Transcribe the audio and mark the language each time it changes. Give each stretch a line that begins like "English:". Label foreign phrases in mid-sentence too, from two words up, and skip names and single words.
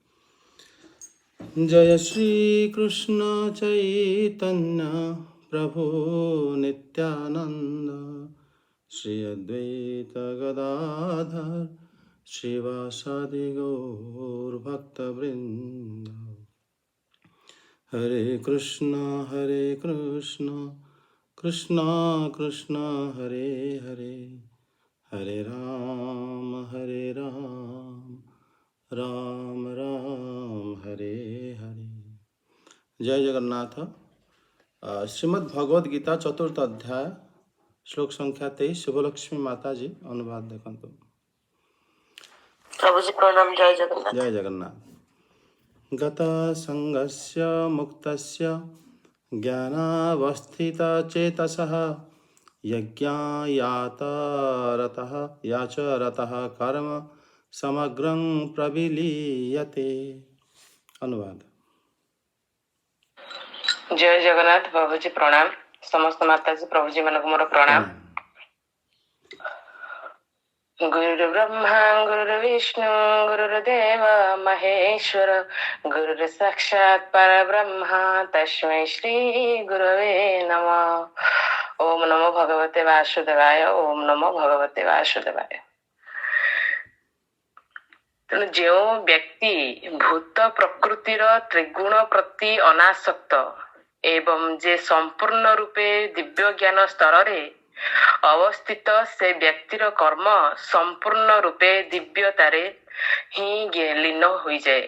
Sanskrit: जय श्री कृष्ण चैतन्य प्रभु नित्यानंद श्री अद्वैत गदाधर श्रीवासादि गौर भक्तवृंद। हरे कृष्ण कृष्ण कृष्ण हरे हरे, हरे राम राम राम हरे हरे।
Odia: ଜୟ ଜଗନ୍ନାଥ। ଶ୍ରୀମଦ୍ ଭଗବଦ ଗୀତା ଚତୁର୍ଥ ଅଧ୍ୟାୟ ଶ୍ଲୋକ ସଂଖ୍ୟା 23 ଶୁଭଲକ୍ଷ୍ମୀ ମାତା ଜୀ ଅନୁବାଦ ଦେଖନ୍ତୁ। ପ୍ରଭୁ ଜୀ ପ୍ରଣାମ। ଜୟ ଜଗନ୍ନାଥ। ଜୟ ଜଗନ୍ନାଥ।
Sanskrit: गता संगस्य मुक्तस्य ज्ञानावस्थितचेतसः याचरतः कर्म समग्रं प्रविलीयते।
Odia: अनुवाद। ଜୟ ଜଗନ୍ନାଥ। ପ୍ରଭୁ ଜୀ ପ୍ରଣାମ। ସମସ୍ତ ମାତା ଜୀ ପ୍ରଭୁ ଜୀ ମାନକ ମୋର ପ୍ରଣାମ।
Sanskrit: गुरु ब्रह्मा गुरु विष्णु गुरुर्देव महेश्वर गुरु साक्षात् परब्रह्म तस्मै श्री गुरवे नमः। ओम नमो भगवते वासुदेवाय। ओम नमो भगवते वासुदेवाय।
Odia: ତେଣୁ ଜୋ ବ୍ୟକ୍ତି ଭୂତ ପ୍ରକୃତିର ତ୍ରିଗୁଣ ପ୍ରତି ଅନାସକ୍ତ ଏବଂ ଜେ ସଂପୂର୍ଣ୍ଣ ରୂପେ ଦିବ୍ୟ ଜ୍ଞାନ ସ୍ତର ରେ ଅବସ୍ଥିତ ସେ ବ୍ୟକ୍ତିର କର୍ମ ସଂପୂର୍ଣ୍ଣ ରୂପେ ଦିବ୍ୟତାରେ
Hindi: ही लीन हो जाए।